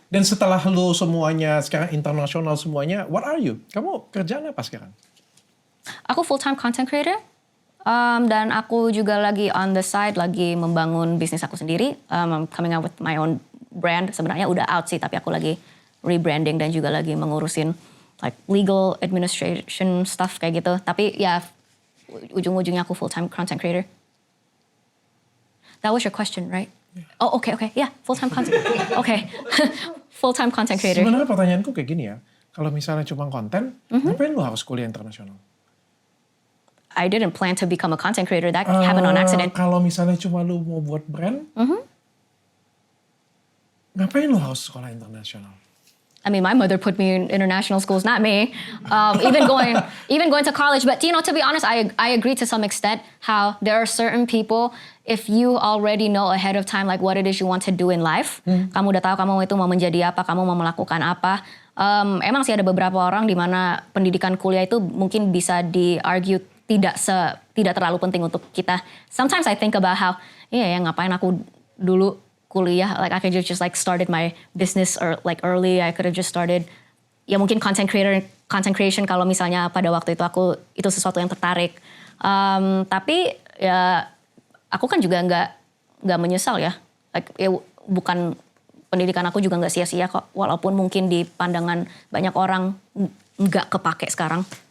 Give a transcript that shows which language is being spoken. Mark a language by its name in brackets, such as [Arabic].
[Indonesian] Dan setelah lu semuanya sekarang internasional semuanya, [English] what are you? [Indonesian] Kamu kerjaan apa sekarang? Aku full time content creator. Dan aku juga lagi [English] on the side [Indonesian] lagi membangun bisnis aku sendiri. [English] I'm coming out with my own brand. [Indonesian] Sebenarnya udah out sih, tapi aku lagi rebranding dan juga lagi mengurusin [English] like legal administration stuff [Indonesian] kayak gitu. Tapi ya ujung-ujungnya aku full time content creator. [English] That was your question, right? Yeah. Oh, okay. Yeah, full time content. Okay. Full time content creator. [Indonesian] Sebenarnya pertanyaanku kayak gini ya. Kalau misalnya cuma konten, ngapain lu harus kuliah internasional? [English] I didn't plan to become a content creator. That happened on accident. [Indonesian] Kalau misalnya cuma lu mau buat brand, ngapain lu harus sekolah internasional? [English] I mean, my mother put me in international schools, not me. Even going to college. But to be honest, I agree to some extent how there are certain people, if you already know ahead of time like what it is you want to do in life, [Indonesian] kamu udah tahu kamu itu mau menjadi apa, kamu mau melakukan apa. Emang sih ada beberapa orang di mana pendidikan kuliah itu mungkin bisa di-argue tidak terlalu penting untuk kita. [English] Sometimes I think about how, [Indonesian] ngapain aku dulu kuliah, [English] like I could just like started my business or like early. I could have just started [Indonesian] ya mungkin content creation kalau misalnya pada waktu itu itu sesuatu yang tertarik. Tapi ya aku kan juga nggak menyesal ya. Like, bukan pendidikan aku juga nggak sia-sia kok. Walaupun mungkin di pandangan banyak orang nggak kepake sekarang.